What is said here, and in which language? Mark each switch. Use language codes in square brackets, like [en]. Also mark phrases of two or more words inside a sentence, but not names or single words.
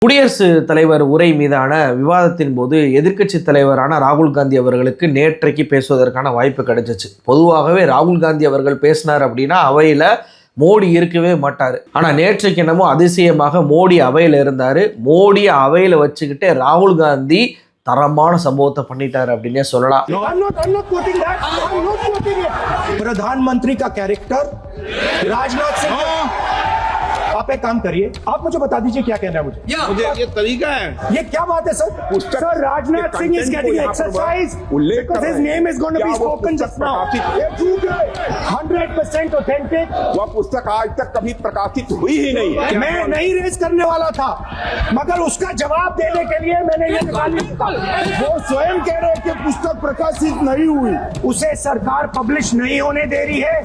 [ta] குடியரசுத் தலைவர் உரை மீதான விவாதத்தின் போது எதிர்க்கட்சி தலைவரான ராகுல் காந்தி அவர்களுக்கு நேற்றைக்கு பேசுவதற்கான வாய்ப்பு கிடைச்சிச்சு. பொதுவாகவே ராகுல் காந்தி அவர்கள் பேசினார் அப்படின்னா அவையில் மோடி இருக்கவே மாட்டார். ஆனால் நேற்றைக்கு என்னமோ அதிசயமாக மோடி அவையில் இருந்தார். மோடி அவையில் வச்சுக்கிட்டே ராகுல் காந்தி தரமான சம்பவத்தை பண்ணிட்டார் அப்படின்னே சொல்லலாம். [hi] प्रधानमंत्री का कैरेक्टर राजनाथ सिंह, आप एक काम करिए, आप मुझे बता दीजिए क्या कहना है मुझे ये तरीका है, ये क्या बात है सर? [en] सर राजनाथ सिंह is getting exercise because his name is going to be spoken just now. [hi] ये झूठ है, 100% authentic. वह पुस्तक आज तक कभी प्रकाशित हुई ही नहीं है। मैं नहीं रेज करने वाला था, मगर उसका जवाब देने के लिए मैंने ये निकाल लिया। वो स्वयं कह रहे कि पुस्तक प्रकाशित नहीं हुई, उसे सरकार पब्लिश नहीं होने दे रही है।